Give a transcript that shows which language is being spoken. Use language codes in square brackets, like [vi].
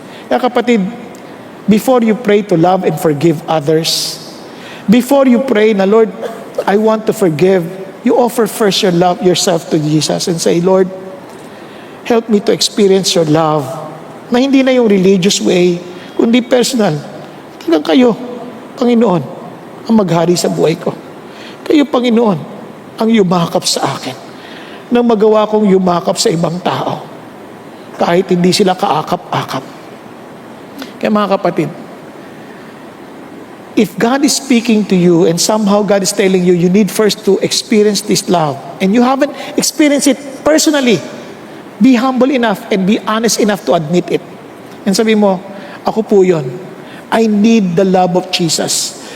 [en] Kaya kapatid, before you pray to love and forgive others, before you pray na, Lord, I want to forgive, you offer first your love, yourself to Jesus and say, Lord, help me to experience your love [tl] na hindi na yung religious way, kundi personal. Talagang kayo, Panginoon, ang maghari sa buhay ko. Kayo, Panginoon, ang yumakap sa akin nang magawa kong yumakap sa ibang tao kahit hindi sila kaakap-akap. [en] Kaya mga kapatid, if God is speaking to you and somehow God is telling you, you need first to experience this love and you haven't experienced it personally, be humble enough and be honest enough to admit it. And [tl] sabi mo, ako po yun. [en] I need the love of Jesus.